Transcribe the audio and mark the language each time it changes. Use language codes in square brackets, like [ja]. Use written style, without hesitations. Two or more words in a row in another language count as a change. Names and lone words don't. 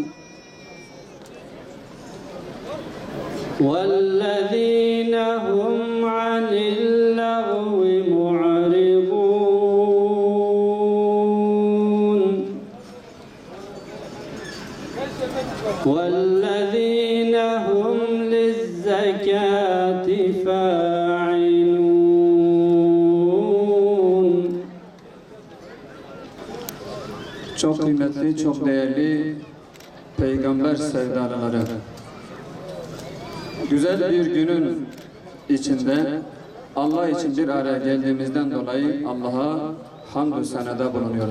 [ar] والذين هم عن اللغو معرضون والذين هم للزكاة فاعلون. [tr] Çok kıymetli, çok değerli peygamber sevdalıları. Güzel bir günün içinde Allah için bir araya geldiğimizden dolayı Allah'a hamdü senada bulunuyoruz.